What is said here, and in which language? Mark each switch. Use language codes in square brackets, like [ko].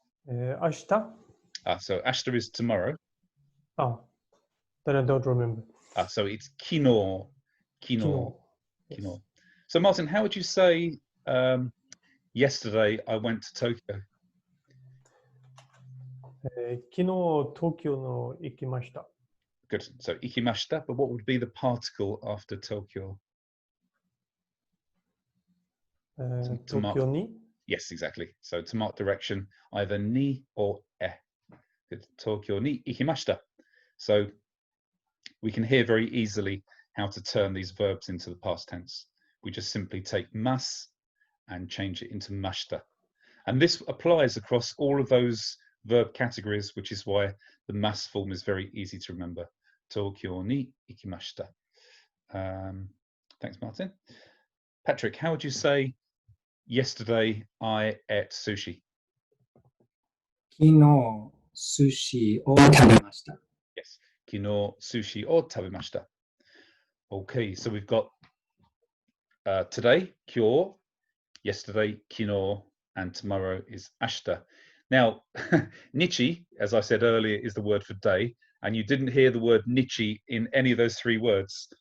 [ja] Ashita? [en] So ashita is tomorrow. Oh, then I don't remember. So it's kino. Kino. Kino. So Martin, how would you say yesterday I went to Tokyo? [ja] 昨日東京の行きました。 [en] Good. So ikimashita, but what would be the particle after Tokyo? [ja] Tokyo ni? [en] Yes, exactly. So to mark direction, either ni or e. [ja] Tokyo ni ikimashita. [en] So we can hear very easily how to turn these verbs into the past tense. We just simply take mas and change it into mashita. And this applies across all of those verb categories, which is why the mas form is very easy to remember. [ja] Tokyo ni ikimashita. [en] Thanks, Martin. Patrick, how would you say yesterday I ate sushi? [ja] 昨日寿司を食べました。 [en] Yes, [ja] kino sushi or tabemashita. [en] Okay, so we've got today, kyo, yesterday, kino, and tomorrow is ashita. Now, nichi, as I said earlier, is the word for day, and you didn't hear the word nichi in any of those three words.